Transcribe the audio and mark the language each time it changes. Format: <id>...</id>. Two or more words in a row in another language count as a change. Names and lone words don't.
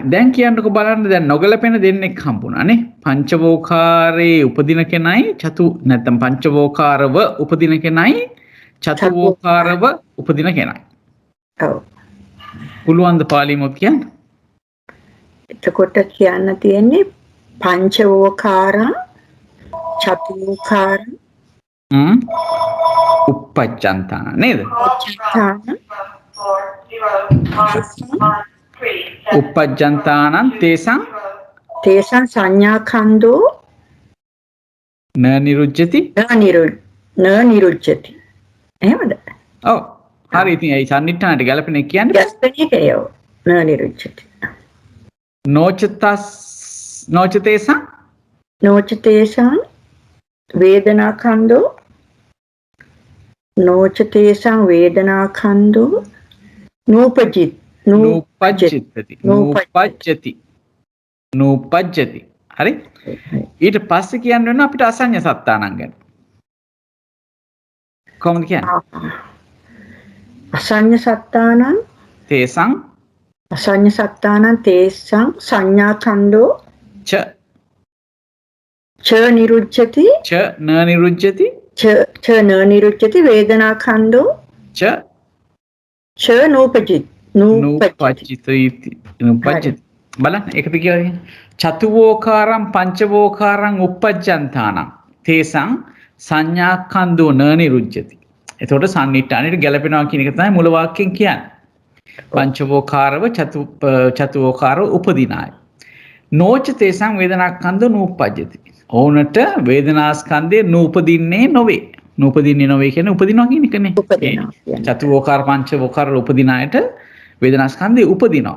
<si>දැන් කියන්නකෝ බලන්න දැන් නොගැලපෙන දෙන්නෙක් හම්බුණානේ. පංචවෝකාරේ උපදින කෙනයි නැත්නම් පංචවෝකාරව උපදින කෙනයි චතුවෝකාරව උපදින කෙනයි. ඔව්. පුළුවන් ද පාලිමොත් කියන්න? එතකොට කියන්න තියෙන්නේ</si> <pi>පංචවෝකාරං චතුවෝකාරං uppajjantānaṁ නේද? uppajjantānaṁ තේසං සංඥා කන්දෝ න නිරුජ්ජති නිරුජ්ජති.</pi> <si>එහෙමද? ඔව්. හරි ඉතින් ඒ සම්නිට්ඨානට ගැලපෙන එක කියන්නේ ගැලපෙන එකයෝ</si> <pi>න නිරුජ්ජති. නොචතේසං නොචතේසං වේදනා කන්දෝ නොචතේසං වේදනා කන්දෝ නූපජ්ජති නූපජ්ජති. හරි.</pi> <si>ඊට පස්සේ කියන්න වෙන අපිට අසඤ්ඤ සත්තානං ගැන. කොහොමද කියන්නේ?</si> <pi>අසඤ්ඤ සත්තානං තේසං අසඤ්ඤ සත්තානං තේසං සංඥා කන්දෝ ච නිරුජ්ජති න නිරුජ්ජති න නිරුජ්ජති වේදනා කන්දෝ නූපජ්ජති නූපජ්ජති.</pi> <si>බලන්න ඒකද කියන්නේ</si> <pi>චතුවෝකාරං පංචවෝකාරං uppajjantānaṁ තේසං සංඥා කන්දෝ න නිරුජ්ජති.</pi> <si>එතකොට සම්නිට්ඨානෙට ගැලපෙනවා කියන එක තමයි මුල වාක්‍යයෙන් කියන්නේ. පංචවෝකාරව චතුවෝකාරව උපදිනාය.</si> <pi>නොච තේසං වේදනා කන්දෝ නූපජ්ජති.</pi> <si>ඕනට වේදනා ස්කන්ධය නූපදින්නේ නොවේ. නූපදින්නේ නොවේ කියන්නේ උපදිනවා කියන එකනේ. චතුවෝකාර පංචවෝකාර උපදින අයට වේදනා ස්කන්ධය උපදිනවා.</si>